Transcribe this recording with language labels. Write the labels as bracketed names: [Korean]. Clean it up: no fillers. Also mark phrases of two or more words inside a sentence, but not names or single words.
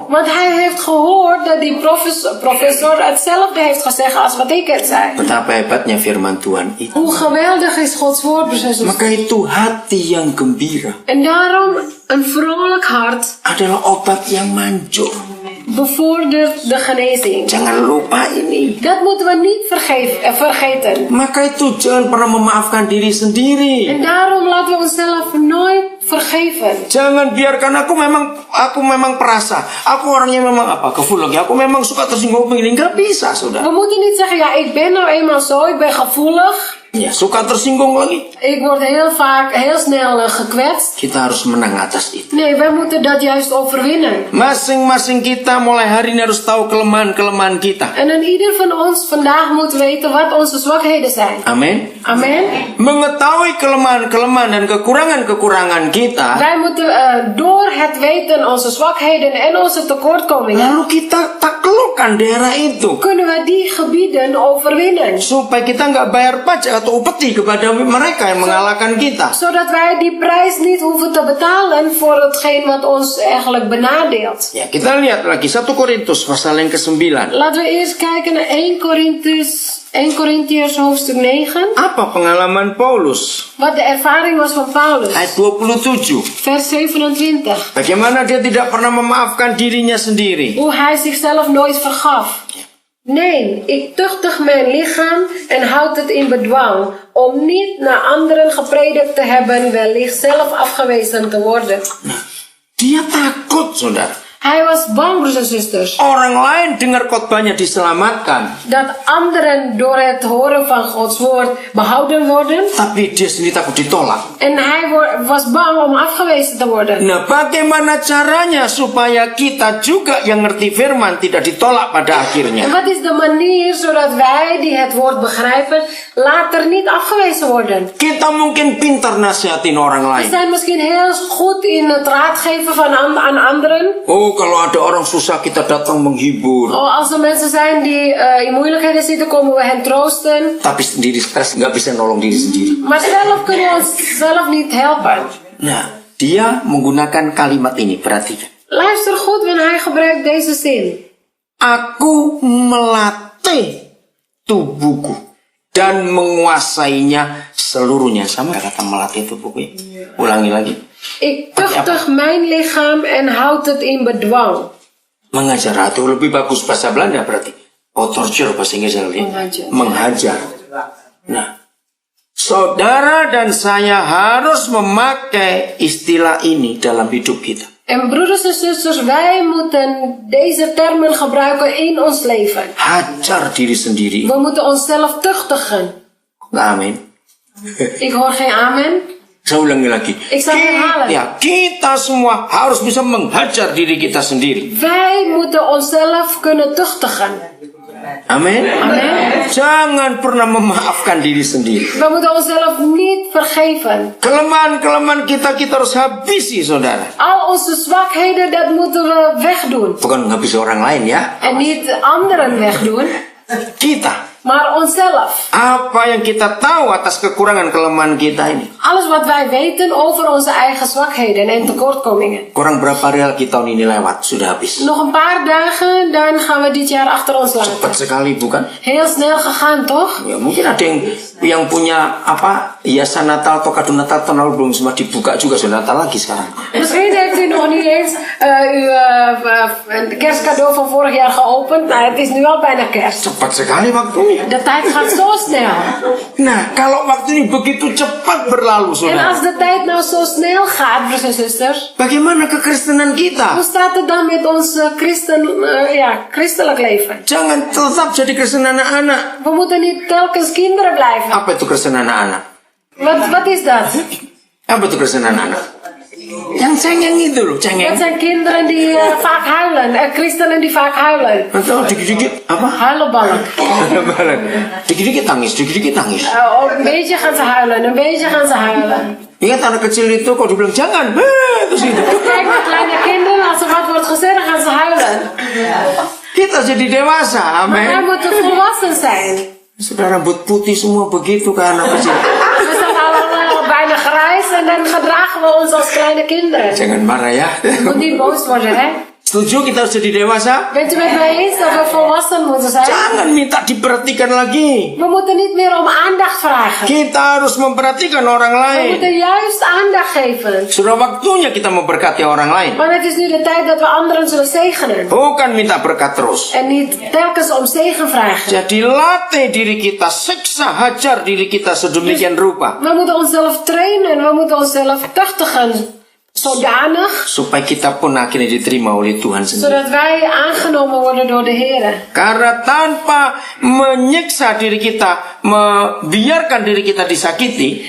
[Dutch] Want hij heeft gehoord dat die professor hetzelfde heeft gezegd als wat ik het zei. [Indonesian] Betapa hebatnya firman Tuhan itu. [Dutch] Hoe geweldig is Gods woord, broers en zusters. [Indonesian] Maka itu hati yang gembira [Dutch] En daarom een vrolijk hart [Indonesian] adalah obat yang manjur. [Dutch] bevordert de genezing. [Indonesian] Jangan lupa ini. [Dutch] Dat moeten we niet vergeten. [Indonesian] Maka itu jangan pernah memaafkan diri sendiri. [Dutch] En daarom laten we onszelf nooit vergeven. [Indonesian] Jangan biarkan aku memang perasa. Aku orangnya memang gevoelig. Aku memang suka tersinggung begini. Nggak bisa, saudara. [Dutch] We moeten niet zeggen, ja, ik ben nou eenmaal zo, ik ben gevoelig. [Indonesian] Ya, suka tersinggung lagi. [Dutch] Ik word heel snel gekwetst. [Indonesian] Kita harus menang atas itu. [Dutch] Nee, wij moeten dat juist overwinnen. [Indonesian] Masing-masing kita mulai hari ini harus tahu kelemahan-kelemahan kita. [Dutch] En een ieder van ons vandaag moet weten wat onze zwakheden zijn. [Indonesian] Amin. [Dutch] Amen. [Indonesian] Mengetahui kelemahan-kelemahan dan kekurangan-kekurangan kita, [Dutch] Wij moeten door het weten onze zwakheden en onze tekortkomingen, [Indonesian] lalu kita taklukkan daerah itu. [Dutch] kunnen we die gebieden overwinnen. [Indonesian] Supaya kita nggak bayar pajak atau upeti kepada mereka yang mengalahkan kita. [Dutch] Zodat wij die prijs niet hoeven te betalen voor hetgeen wat ons eigenlijk benadeelt. [Indonesian] Ya, kita lihat lagi 1 Korintus pasal yang ke-9. [Dutch] Laten we eerst kijken naar 1 Korintiërs hoofdstuk 9. [Indonesian] Apa pengalaman Paulus? [Dutch] Wat de ervaring was van Paulus. [Indonesian] Ayat 27. [Dutch] Vers 27. [Indonesian] Bagaimana dia tidak pernah memaafkan dirinya sendiri. [Dutch] Hoe hij zichzelf nooit vergaf. Nee, ik tuchtig mijn lichaam en houd het in bedwang, om niet naar anderen gepredikt te hebben, wellicht zelf afgewezen te worden. [Indonesian] Dia takut, saudara. [Dutch] Hij was bang, broers en zusters, [Indonesian] Orang lain dengar khotbahnya diselamatkan, [Dutch] dat anderen door het horen van Gods woord behouden worden. [Indonesian] tapi dia sendiri takut ditolak. [Dutch] En hij was bang om afgewezen te worden. [Indonesian] Nah, bagaimana caranya supaya kita juga yang ngerti firman tidak ditolak pada [Dutch] En [Indonesian] akhirnya? [Dutch] wat is de manier zodat wij die het woord begrijpen, later niet afgewezen worden? [Indonesian] Kita mungkin pintar nasihatin orang [Dutch] We [Indonesian] lain. [Dutch] zijn misschien heel goed in het raadgeven aan anderen. [Indonesian] Oh, kalau ada orang susah kita datang menghibur. [Dutch] Oh, als er mensen zijn die in moeilijkheden zitten, komen we hen troosten. [Indonesian] Tapi sendiri stres nggak bisa nolong diri sendiri. [Dutch] Maar zelf kunnen we onszelf niet helpen. [Indonesian] Nah, dia menggunakan kalimat ini, perhatikan. [Dutch] Luister goed, want hij gebruikt deze zin. [Indonesian] Aku melatih tubuhku dan menguasainya seluruhnya. Sama kata melatih tubuhku ya? Ulangi lagi. [Dutch] Ik tuchtig mijn lichaam en houd het in bedwang. [Indonesian] Mengajar atau lebih bagus bahasa Belanda berarti. Oh, torture bahasa Inggris lebih. Menghajar. Nah, saudara dan saya harus memakai istilah ini dalam hidup kita. [Dutch] En broeders en zusters, wij moeten deze termen gebruiken in ons leven. [Indonesian] Hajar diri sendiri. [Dutch] We moeten onszelf tuchtigen. [Indonesian] Amin. [Dutch] Ik hoor geen amen. [Indonesian] Saya ulangi lagi. [Dutch] Ik zal herhalen. [Indonesian] Ya, kita semua harus bisa menghajar diri kita sendiri. [Dutch] Wij moeten onszelf kunnen tuchtigen. [Indonesian] Amin. [Dutch] Amen. [Indonesian] Jangan pernah memaafkan diri sendiri. [Dutch] We moeten onszelf niet vergeven. [Indonesian] Kelemahan-kelemahan kita harus habisi, saudara. [Dutch] Al onze zwakheden, dat moeten we wegdoen. [Indonesian] Bukan menghabisi orang lain ya. [Dutch] En niet anderen wegdoen. [Indonesian] Kita. [Dutch] maar onszelf. [Indonesian] Apa yang kita tahu atas kekurangan kelemahan kita ini? [Dutch] Alles wat wij weten over onze eigen zwakheden en tekortkomingen. [Indonesian] Kurang berapa hari lagi tahun ini lewat? Sudah habis. [Dutch] Nog een paar dagen, dan gaan we dit jaar achter ons [Indonesian] Cepat [Dutch] laten. [Indonesian] sekali, bukan? [Dutch] Heel snel gegaan, toch? [Indonesian] Ya, mungkin ada yang punya hiasan Natal atau kado Natal tahun lalu belum sempat dibuka juga, sudah Natal lagi sekarang. [Dutch] Misschien heeft u nog niet eens uw kerstcadeau van vorig jaar geopend. Nou, het is nu al bijna kerst. [Indonesian] Cepat sekali waktunya. [Dutch] De tijd gaat zo snel. [Indonesian] Nah, kalau waktu ini begitu cepat berlalu, [Dutch] En [Indonesian] saudara, [Dutch] als de tijd nou zo snel gaat, broers en zusters, [Indonesian] bagaimana kekristenan [Dutch] hoe [Indonesian] kita? [Dutch] staat het dan met ons christelijk leven? [Indonesian] Jangan tetap jadi Kristen anak-anak. [Dutch] We moeten niet telkens kinderen blijven. [Indonesian] Apa itu Kristen anak-anak? [Dutch] Wat is dat? [Indonesian] Apa itu Kristen anak-anak? Yang cengeng itu loh, [Dutch] Dat [Indonesian] cengeng. [Dutch] zijn kinderen die vaak huilen. Christenen die vaak huilen. [Indonesian] Atau dikit-dikit apa? [Dutch] Huilenballen. [Indonesian] Dikit-dikit tangis, dikit-dikit tangis. [Dutch] Een beetje gaan ze huilen, een beetje gaan ze huilen. [Indonesian] Ingat anak kecil itu kalau dibilang jangan, terus gitu. [Dutch] Kijk naar kleine kinderen, als er wat wordt gezegd, dan gaan ze huilen. [Indonesian] Kita jadi dewasa, [Dutch] Maar wij [Indonesian] amin. [Dutch] moeten volwassen zijn. [Indonesian] Sudah rambut putih semua begitu ke anak kecil. [Dutch] We zijn allemaal bijna grijs en dan gedragen we ons als kleine kinderen. [Indonesian] Jangan marah ya. [Dutch] Je moet niet boos worden, hè? [Indonesian] Setuju kita harus jadi dewasa? [Dutch] Bent u met mij eens dat we volwassen moeten zijn? [Indonesian] Jangan minta diperhatikan lagi. [Dutch] We moeten niet meer om aandacht vragen. [Indonesian] Kita harus memperhatikan orang [Dutch] We [Indonesian] lain. [Dutch] moeten juist aandacht geven. [Indonesian] Sudah waktunya kita memberkati orang lain. [Dutch] Maar het is nu de tijd dat we anderen zullen zegenen. [Indonesian] Bukan minta berkat terus. [Dutch] En niet telkens om zegen vragen. [Indonesian] Jadi latih diri kita, siksa, hajar diri kita sedemikian rupa. [Dutch] We moeten onszelf trainen. We moeten onszelf tuchtigen. Zodanig. [Indonesian] Supaya kita pun akhirnya diterima oleh Tuhan sendiri. [Dutch] Zodat wij aangenomen worden door de Heer. [Indonesian] Karena tanpa menyiksa diri kita, membiarkan diri kita disakiti,